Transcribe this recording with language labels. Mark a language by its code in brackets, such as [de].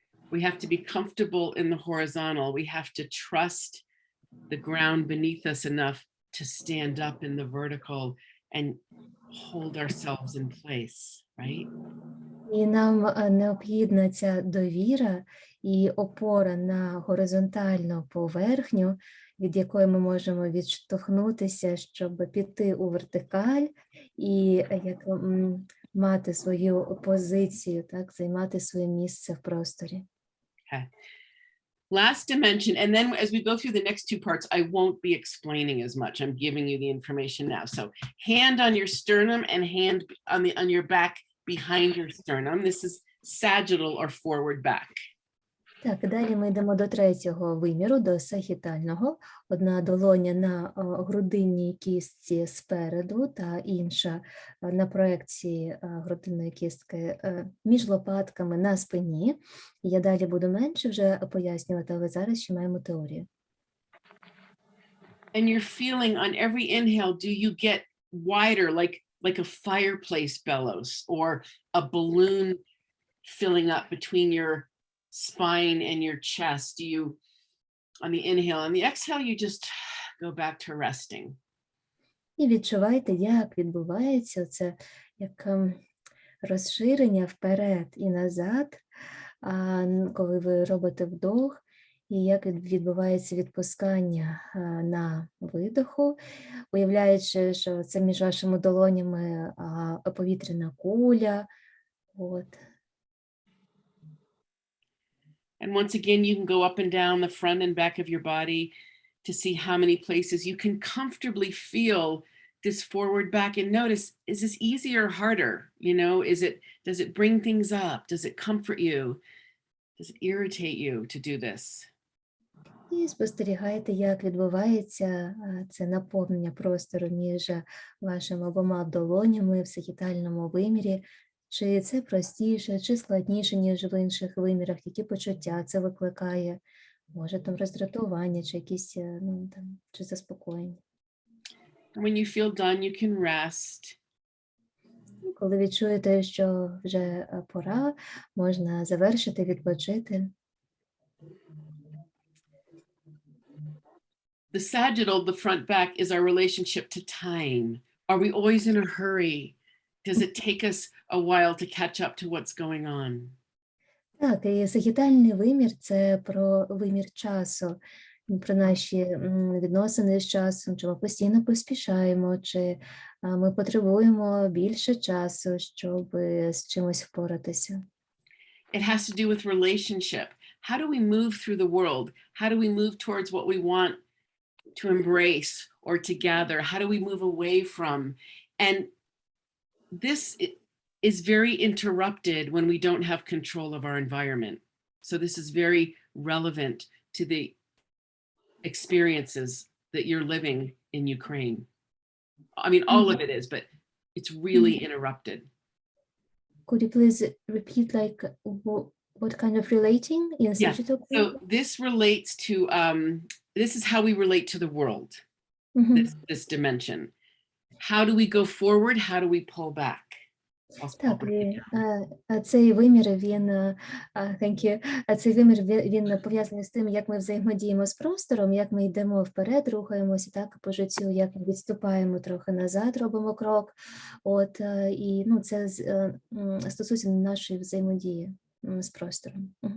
[en] We have to be comfortable in the horizontal. We have to trust the ground beneath us enough to stand up in the vertical and hold ourselves in place, right? [uk] І нам необхідна ця довіра і опора на горизонтальну поверхню, від якої ми можемо відштовхнутися, щоб піти у вертикаль і як мати свою позицію, так, займати своє місце в просторі. [en] Okay. Last dimension, and then as we go through the next two parts, I won't be explaining as much. I'm giving you the information now. So hand on your sternum and hand on your back behind your sternum. This is sagittal or forward back. [uk] Так, далі ми йдемо до третього виміру, до сагітального. Одна долоня на грудинній кістці спереду та інша на проекції грудинної кістки між лопатками на спині. Я далі буду менше вже пояснювати, але зараз ще маємо теорію. [en] And you're feeling on every inhale, do you get wider, like a fireplace bellows or a balloon filling up between your spine and your chest? Do you, on the inhale, on the exhale, you just go back to resting. [uk] І відчувайте, як відбувається це як розширення вперед і назад, коли ви робите вдох, і як відбувається відпускання на видоху, уявляючи, що це між вашими долонями повітряна куля. От. [en] And once again, you can go up and down the front and back of your body to see how many places you can comfortably feel this forward back and notice, is this easy or harder? You know, does it bring things up? Does it comfort you? Does it irritate you to do this? [uk] І спостерігайте, як відбувається це наповнення простору між вашими обома долонями в сагітальному вимірі. Чи це простіше, чи складніше, ніж в інших вимірах, які почуття це викликає, може там роздратування, чи якісь, чи заспокоєння. [en] When you feel done, you can rest. [uk] Коли відчуєте, що вже пора, можна завершити, відпочити. [en] The sagittal, the front back, is our relationship to time. Are we always in a hurry? Does it take us a while to catch up to what's going on? [uk] Так, і сагітальний вимір – це про вимір часу, про наші відносини з часом, чи ми постійно поспішаємо, чи ми потребуємо більше часу, щоб з чимось впоратися. [en] It has to do with relationship. How do we move through the world? How do we move towards what we want to embrace or to gather? How do we move away from? And this is very interrupted when we don't have control of our environment. So this is very relevant to the experiences that you're living in Ukraine. I mean, all of it is, but it's really interrupted. Could you please repeat, like, what kind of relating in sagittal? So this relates to, this is how we relate to the world, this dimension. How do we go forward? How do we pull back? [uk] Так, цей вимір, він пов'язаний з тим, як ми взаємодіємо з простором, як ми йдемо вперед, рухаємося так по життю, як ми відступаємо трохи назад, робимо крок. От, і це стосується нашої взаємодії з простором.